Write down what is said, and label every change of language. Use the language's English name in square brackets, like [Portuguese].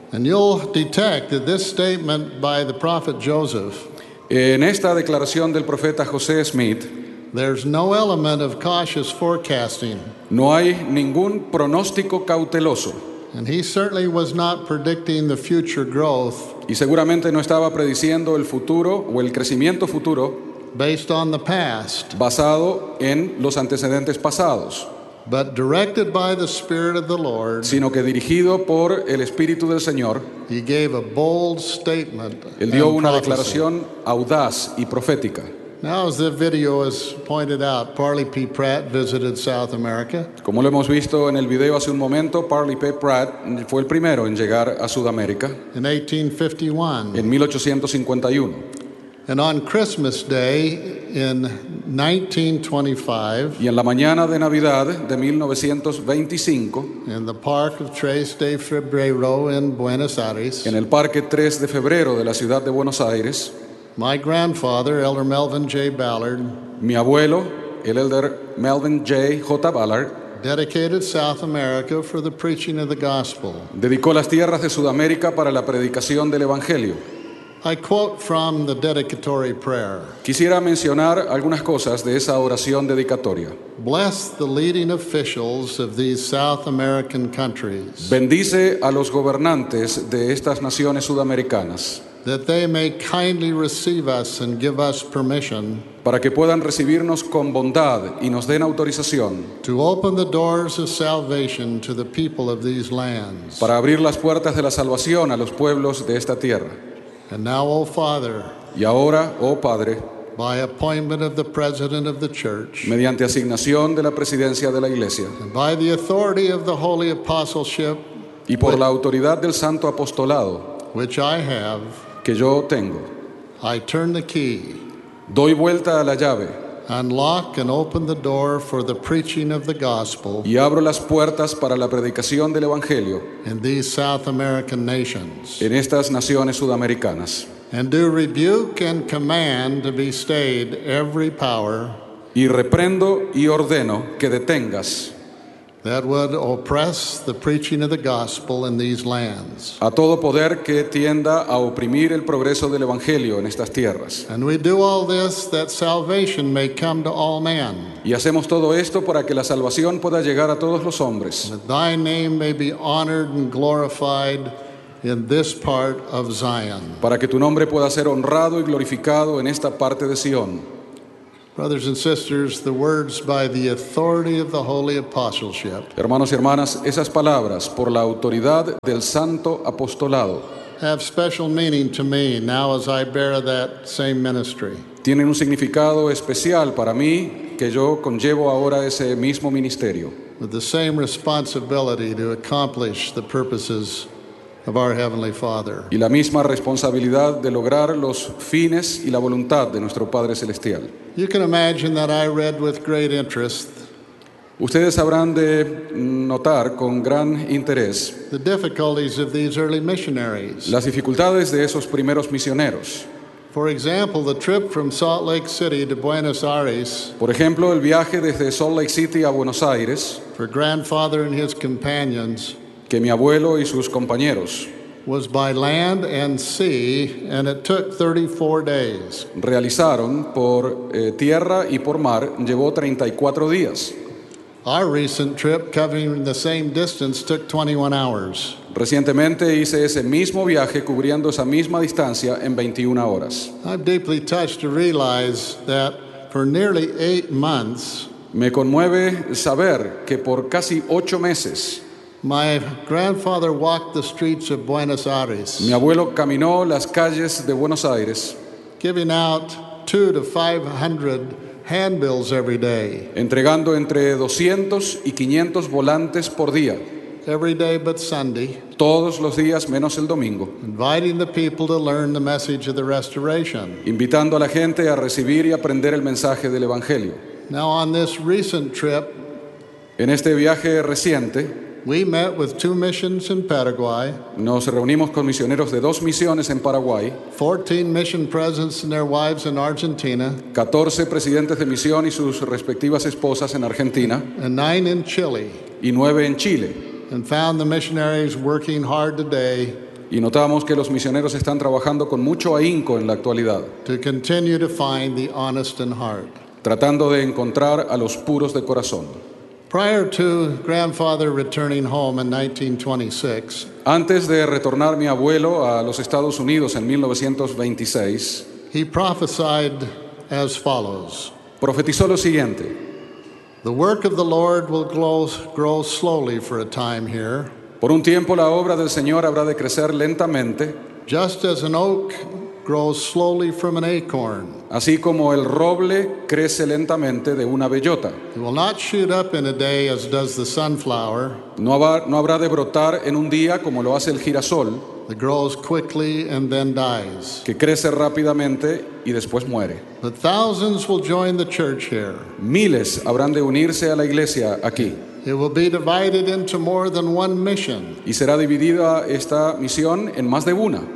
[English] And you'll detect that this statement by the prophet Joseph, [Spanish] en esta declaración del profeta José Smith, [English] there's no element of cautious forecasting. [Spanish] No hay ningún pronóstico cauteloso. [English] And he certainly was not predicting the future growth. [Spanish] Y seguramente no estaba prediciendo el futuro o el crecimiento futuro. [English] Based on the past, [Spanish] basado en los antecedentes pasados, [English] but directed by the Spirit of the Lord, [Spanish] sino que dirigido por el Espíritu del Señor, [English] he gave a bold statement. [Spanish] Él dio una declaración audaz y profética. [English] Now, as the video has pointed out, Parley P. Pratt visited South America. [Spanish] Como lo hemos visto en el video hace un momento, Parley P. Pratt fue el primero en llegar a Sudamérica. [English] In 1851. [Spanish] En 1851. [English] And on Christmas Day in 1925, [Spanish] y en la mañana de Navidad de 1925, [English] in the park of 3 de Febrero in Buenos Aires, [Spanish] en el parque 3 de Febrero de la ciudad de Buenos Aires, [English] my grandfather, Elder Melvin J. Ballard, [Spanish] mi abuelo, el Elder Melvin J. J. Ballard, [English] dedicated South America for the preaching of the gospel. [Spanish] Dedicó las tierras de Sudamérica para la predicación del evangelio. [English] I quote from the dedicatory prayer. [Spanish] Quisiera mencionar algunas cosas de esa oración dedicatoria. [English] Bless the leading officials of these South American countries. [Spanish] Bendice a los gobernantes de estas naciones sudamericanas. [English] That they may kindly receive us and give us permission. [Spanish] Para que puedan recibirnos con bondad y nos den autorización. [English] To open the doors of salvation to the people of these lands. [Spanish] Para abrir las puertas de la salvación a los pueblos de esta tierra. [English] And now, O Father. [Spanish] Y ahora, oh Padre. [English] By appointment of the president of the church. [Spanish] Mediante asignación de la presidencia de la iglesia. [English] And by the authority of the holy apostleship. [Spanish] Y por la autoridad del santo apostolado. [English] Which I have, [Spanish] que yo tengo, [English] I turn the key, [Spanish] doy vuelta a la llave, [English] unlock and open the door for the preaching of the gospel, [Spanish] y abro las puertas para la predicación del evangelio, [English] in these South American nations, [Spanish] en estas naciones sudamericanas, [English] and do rebuke and command to be stayed every power, [Spanish] y reprendo y ordeno que detengas. [English] That would oppress the preaching of the gospel in these lands. [Spanish] A todo poder que tienda a oprimir el progreso del evangelio en estas tierras. [English] And we do all this that salvation may come to all men. [Spanish] Y hacemos todo esto para que la salvación pueda llegar a todos los hombres. [English] That thy name may be honored and glorified in this part of Zion. [Spanish] Para que tu nombre pueda ser honrado y glorificado en esta parte de Sion. [English] Brothers and sisters, the words by the authority of the holy apostleship. [Spanish] Hermanos y hermanas, esas palabras por la autoridad del santo apostolado. [English] Have special meaning to me now as I bear that same ministry. [Spanish] Tienen un significado especial para mí que yo conllevo ahora ese mismo ministerio. [English] With the same responsibility to accomplish the purposes of our heavenly Father. [Spanish] Y la misma responsabilidad de lograr los fines y la voluntad de nuestro Padre celestial. [English] You can imagine that I read with great interest. [Spanish] Ustedes habrán de notar con gran interés [English] the difficulties of these early missionaries. [Spanish] Las dificultades de esos primeros misioneros. [English] For example, the trip from Salt Lake City to Buenos Aires. [Spanish] Por ejemplo, el viaje desde Salt Lake City a Buenos Aires. [English] For grandfather and his companions. [Spanish] Que mi abuelo y sus compañeros. [English] Was by land and sea, and it took 34 days. [Spanish] Realizaron por tierra y por mar, llevó 34 días. [English] Our recent trip covering the same distance took 21 hours. [Spanish] Recientemente hice ese mismo viaje cubriendo esa misma distancia en 21 horas. [English] I'm deeply touched to realize that for nearly 8 months. [Spanish] Me conmueve saber que por casi 8 meses. [English] My grandfather walked the streets of Buenos Aires. [Spanish] Mi abuelo caminó las calles de Buenos Aires. [English] Giving out 200 to 500 handbills every day. [Spanish] Entregando entre 200 y 500 volantes por día. [English] Every day but Sunday. [Spanish] Todos los días menos el domingo. [English] Inviting the people to learn the message of the restoration. [Spanish] Invitando a la gente a recibir y aprender el mensaje del evangelio. [English] Now on this recent trip. [Spanish] En este viaje reciente. [English] We met with 2 missions in Paraguay. [Spanish] Nos reunimos con misioneros de 2 misiones en Paraguay. [English] 14 mission presidents and their wives in Argentina. [Spanish] 14 presidentes de misión y sus respectivas esposas en Argentina. [English] And 9 in Chile. [Spanish] Y 9 en Chile. [English] And found the missionaries working hard today. [Spanish] Y notamos que los misioneros están trabajando con mucho ahínco en la actualidad. [English] To continue to find the honest in heart. [Spanish] Tratando de encontrar a los puros de corazón. [English] Prior to grandfather returning home in 1926. [Spanish] Antes de retornar mi abuelo a los Estados Unidos en 1926. [English] He prophesied as follows. [Spanish] Profetizó lo siguiente. [English] The work of the Lord will grow slowly for a time here. [Spanish] Por un tiempo la obra del Señor habrá de crecer lentamente. [English] Just as an oak grows slowly from an acorn. [Spanish] Así como el roble crece lentamente de una bellota. [English] It will not shoot up in a day as does the sunflower. [Spanish] No habrá de brotar en un día como lo hace el girasol. [English] It grows quickly and then dies. [Spanish] Que crece rápidamente y después muere. [English] But thousands will join the church here. [Spanish] Miles habrán de unirse a la iglesia aquí. [English] It will be divided into more than one mission. [Spanish] Y será dividida esta misión en más de una.